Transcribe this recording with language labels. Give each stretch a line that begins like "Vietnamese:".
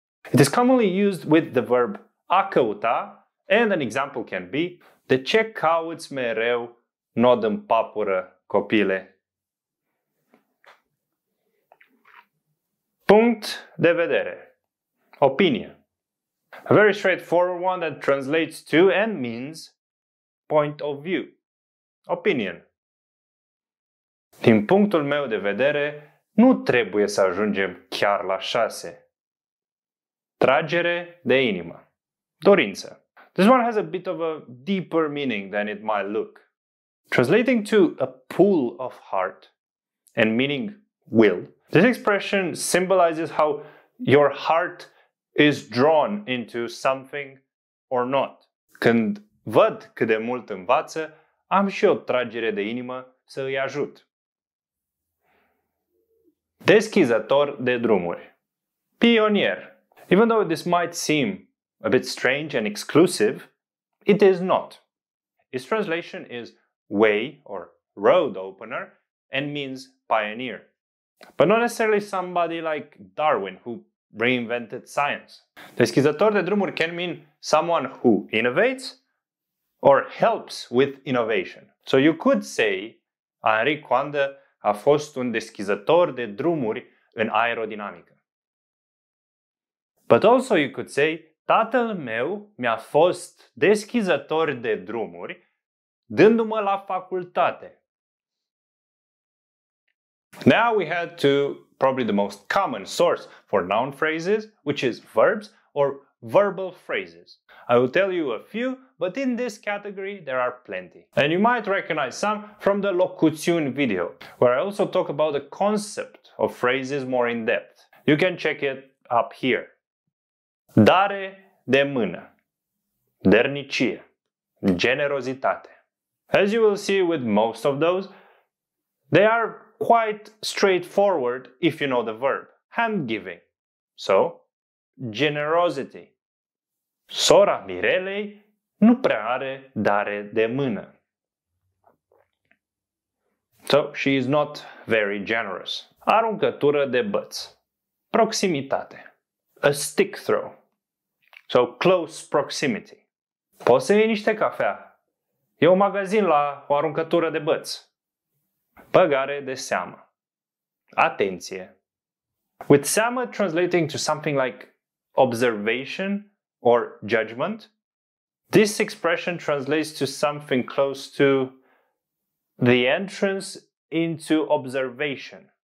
English: It is commonly used with the verb
Romanian: a căuta,
English: and an example can be
Romanian: de ce cauți mereu nod în papură, copile? Punct de vedere.
English: Opinion. A very straightforward one that translates to and means point of view. Opinion.
Romanian: Din punctul meu de vedere, nu trebuie să ajungem chiar la 6. Tragere de inimă. Dorință.
English: This one has a bit of a deeper meaning than it might look. Translating to a pull of heart and meaning will, this expression symbolizes how your heart is drawn into something or not.
Romanian: Când văd cât de mult învață, am și o tragere de inimă să îi ajut. Deschizător de drumuri. Pionier.
English: Even though this might seem a bit strange and exclusive, it is not. Its translation is way or road opener and means pioneer. But not necessarily somebody like Darwin who reinvented science.
Romanian: Deschizător de drumuri
English: can mean someone who innovates or helps with innovation. So you could say
Romanian: Henri Coandă a fost un deschizător de drumuri în aerodinamică.
English: But also you could say,
Romanian: tatăl meu mi-a fost deschizător de drumuri dându-mă la facultate.
English: Now we head to probably the most common source for noun phrases, which is verbs or verbal phrases. I will tell you a few, but in this category there are plenty. And you might recognize some from the locuțiuni video, where I also talk about the concept of phrases more in depth. You can check it up here.
Romanian: Dare de mână. Dărnicie. Generozitate.
English: As you will see with most of those, they are quite straightforward if you know the verb. Hand giving. So, generosity.
Romanian: Sora Mirelei nu prea are dare de mână.
English: So, she is not very generous.
Romanian: Aruncătură de băț. Proximitate.
English: A stick throw. So, close proximity.
Romanian: Poți să iei niște cafea. E un magazin la o aruncătură de băț. Băgare de seamă. Atenție.
English: With seamă translating to something like observation or judgment, this expression translates to something close to the entrance into observation.